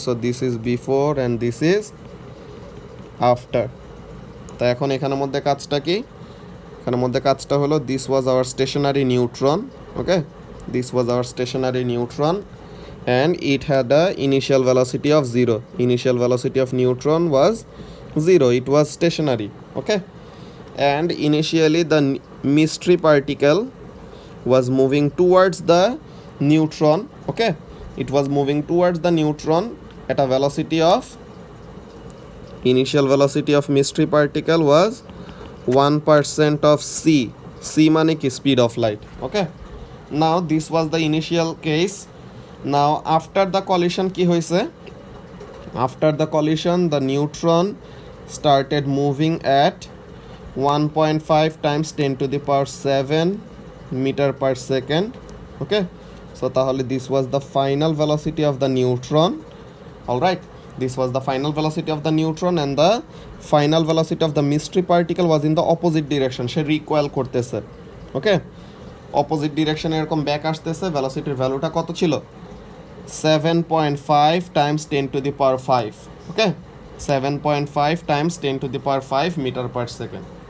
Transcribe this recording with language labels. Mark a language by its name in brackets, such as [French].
[English] So this is before and this is after. [Bangla] তা এখন এখানের মধ্যে কাজটা কি? এখানের মধ্যে কাজটা হলো, [English] This was our stationary neutron. Okay, this was our stationary neutron and it had a initial velocity of 0. Initial velocity of neutron was 0. It was stationary. Okay, and initially the mystery particle was moving towards the neutron. Okay, it was moving towards the neutron at a velocity of, initial velocity of mystery particle was 1% of c. [Bangla] C মানে কি? [English] Speed of light. Okay, now this was the initial case. Now after the collision [Bangla] কি হয়েছে? [English] After the collision the neutron started moving at 1.5 times 10⁻7 meter per second. Okay, so [Bangla] তাহলে [English] this was the final velocity of the neutron. All right, this was the final velocity of the neutron and the final velocity of the mystery particle was in the opposite direction. [Bangla] Say recoil করতেছে। ওকে, opposite ডিরেকশনে এরকম back আসতেছে। ভেলোসিটির ভ্যালুটা কত ছিল? [English] 7.5 times 10⁵. Okay, 7.5 times 10⁵ metre per second.